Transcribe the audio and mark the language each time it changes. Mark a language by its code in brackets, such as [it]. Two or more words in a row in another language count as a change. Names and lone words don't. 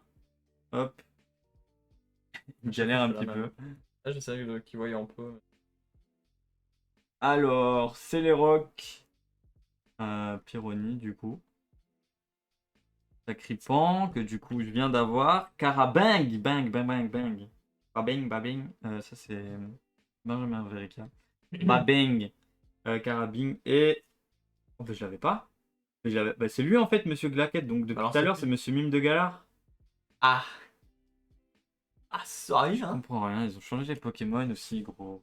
[fr] Hop. Il galère un petit peu. Là, j'essaie de qu'il voie un peu. Alors, c'est les rocks. Pyrrhony, du coup. Sacripant, que du coup, je viens d'avoir. Carabang, bang, bang, bang, bang. Babing, babing. Ça, c'est Benjamin Verica. Babing. Carabing et... Oh, bah, je l'avais pas. Bah, c'est lui en fait, Monsieur Glaquette. Donc depuis tout à l'heure, c'est Monsieur Mime de Galar. Ah. Ah, ça arrive, Je hein. comprends rien. Ils ont changé les Pokémon aussi, gros.